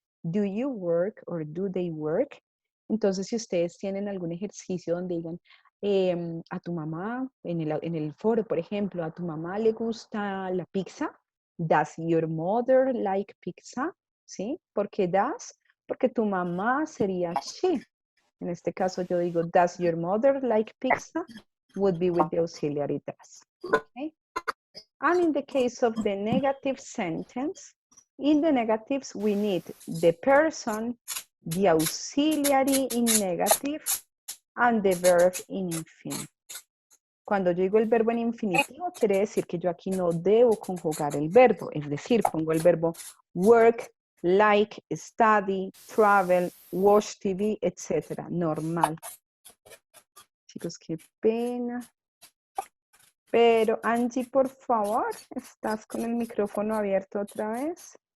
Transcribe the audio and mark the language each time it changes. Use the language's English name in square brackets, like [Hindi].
[English] Do you work or do they work? [Spanish] Entonces, si ustedes tienen algún ejercicio donde digan a tu mamá, en el foro, por ejemplo, a tu mamá le gusta la pizza, [English] does your mother like pizza? [Spanish] ¿Sí? ¿Por qué does? porque tu mamá sería she. En este caso yo digo, [English] does your mother like pizza? Would be with the auxiliary does. Okay? And in the case of the negative sentence, in the negatives we need the person, the auxiliary in negative, and the verb in infinitive. [Spanish] Cuando yo digo el verbo en infinitivo, quiere decir que yo aquí no debo conjugar el verbo, es decir, pongo el verbo work, like, study, travel, watch TV, etc. Normal. Chicos, qué pena. Pero Angie, por favor, ¿estás con el micrófono abierto otra vez?